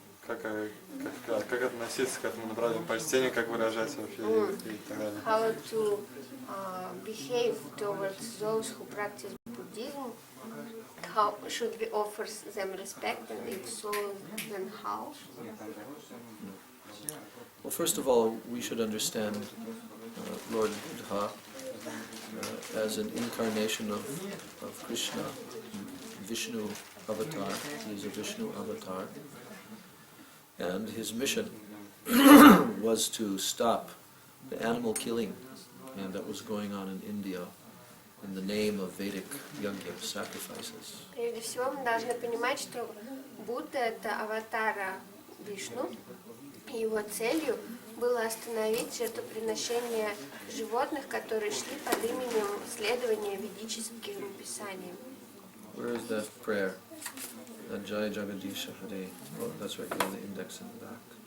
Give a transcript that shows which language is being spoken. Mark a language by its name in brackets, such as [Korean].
[Russian] Как относиться к этому направлению? Почтение, как выражать вообще и так далее. [English] How to behave towards those who practice Buddhism? How should we offer them respect, and if so, then how? Well, first of all, we should understand Lord Buddha as an incarnation of Krishna, Vishnu avatar. He is a Vishnu avatar. And his mission was to stop the animal killing that was going on in India in the name of Vedic yajna sacrifices. [Russian] Прежде всего, мы должны понимать, что Будда — это аватар Вишну, и его целью было остановить жертвоприношение животных, которые шли под именем следования ведическим писаниям. [English] Where is that prayer? That Jaya Jagadisha Hare. Oh, that's right, you have the index in the back.